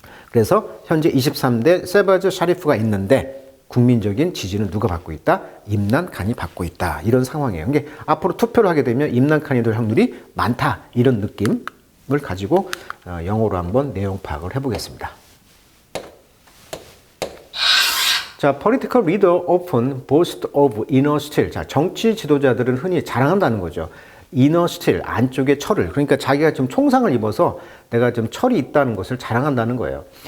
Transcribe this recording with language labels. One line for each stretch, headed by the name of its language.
Korean: 그래서 현재 23대 세바즈 샤리프가 있는데 국민적인 지지는 누가 받고 있다? 임란칸이 받고 있다. 이런 상황이에요. 이게 앞으로 투표를 하게 되면 임란칸이 될 확률이 많다. 이런 느낌을 가지고 영어로 한번 내용 파악을 해보겠습니다.
English: 자, political leader often boast of inner steel.
Korean: 자, 정치 지도자들은 흔히 자랑한다는 거죠. 이너 스틸, 안쪽에 철을. 그러니까 자기가 좀 총상을 입어서 내가 좀 철이 있다는 것을 자랑한다는 거예요.